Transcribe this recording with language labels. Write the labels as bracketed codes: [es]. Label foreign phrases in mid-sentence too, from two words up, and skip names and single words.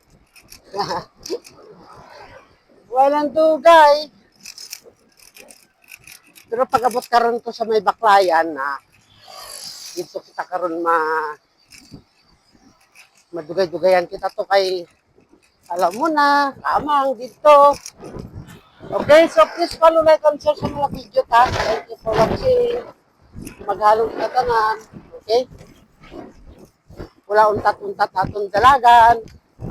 [ceb] Walang dugay. Pero pag-abot karon ko sa may baklayan na dito kita karon madugay-dugayan kita to kay alam mo na, kamang dito. [en] Okay, so please follow, like, and share [ceb] sa mga [en] video ta. Thank you for watching. [ceb] Maghalong kita tanan. Okay? Wala untat-untat atong dalagan.